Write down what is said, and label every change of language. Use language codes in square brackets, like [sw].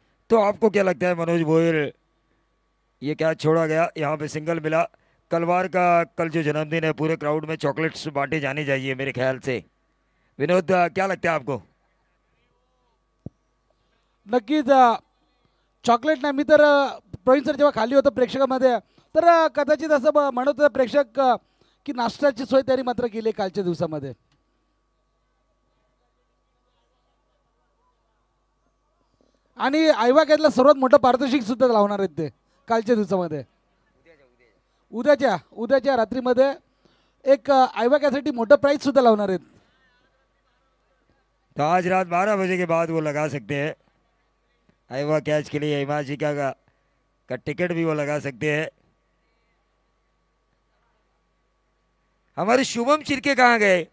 [hi] तो आपको क्या लगता है मनोज गोयल, ये क्या छोड़ा गया, यहाँ पे सिंगल मिला। कलवार का कल जो जन्मदिन है, पूरे क्राउड में चॉकलेट्स बांटे जाने चाहिए मेरे ख्याल से। विनोद क्या लगता है आपको? [mr] नक्कीच चॉकलेट नाही, मी तर प्रवीण सर जेव्हा खाली होतं प्रेक्षकामध्ये, तर कदाचित असं म्हणत होते प्रेक्षक की नाश्त्याची सोय त्यांनी मात्र केली आहे कालच्या दिवसामध्ये. आणि आयवाक्यातलं सर्वात मोठं पारितोषिक सुद्धा लावणार आहेत ते कालच्या दिवसामध्ये. उद्याच्या रात्रीमध्ये एक आयवाक्यासाठी मोठं प्राइज सुद्धा लावणार आहेत. [hi] तो आज रात 12 बजे के बाद वो लगा सकते हैं आईवा कैच के लिए। हिमाशिका का टिकट भी वो लगा सकते हैं। हमारे शुभम चिरके कहाँ गए?